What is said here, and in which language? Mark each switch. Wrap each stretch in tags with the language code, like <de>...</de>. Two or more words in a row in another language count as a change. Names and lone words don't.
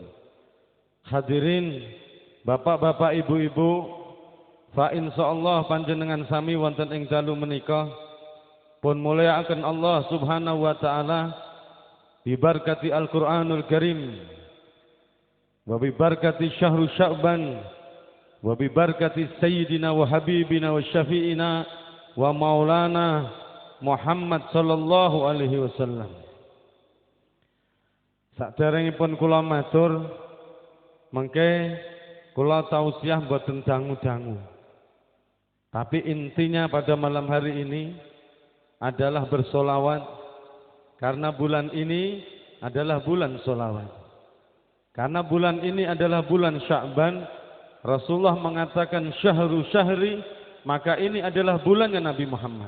<id>Hadirin bapak-bapak, ibu-ibu,</id> <ar>فإن شاء الله</ar> <jv>panjenengan sami wonten ing dalu menika pun mulyakaken</jv> <ar>الله سبحانه وتعالى ببركة القرآن الكريم وببركة شهر شعبان وببركة سيدنا وحبيبنا وشفيعنا ومولانا محمد صلى الله عليه وسلم.</ar> <jv>Saderengipun kula matur mengke kula tausiah boten dangu-dangu.</jv> <id>Tapi intinya pada malam hari ini adalah bersolawat, karena bulan ini adalah bulan solawat. Karena bulan ini adalah bulan Sya'ban, Rasulullah mengatakan</id> <ar>شهر شهري,</ar> <id>maka ini adalah bulannya Nabi Muhammad.</id>